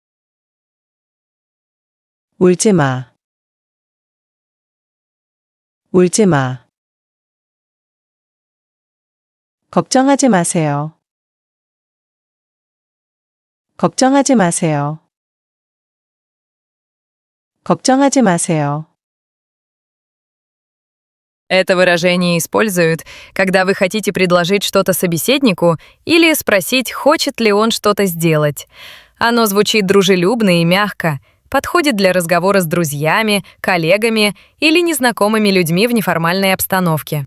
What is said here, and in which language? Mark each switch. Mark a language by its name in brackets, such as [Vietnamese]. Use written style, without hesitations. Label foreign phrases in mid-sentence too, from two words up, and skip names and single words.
[Korean] 울지 마. 울지 마. 걱정하지 마세요. 걱정하지 마세요. 걱정하지 마세요. [Russian] Это выражение используют, когда вы хотите предложить что-то собеседнику или спросить, хочет ли он что-то сделать. Оно звучит дружелюбно и мягко, подходит для разговора с друзьями, коллегами или незнакомыми людьми в неформальной обстановке.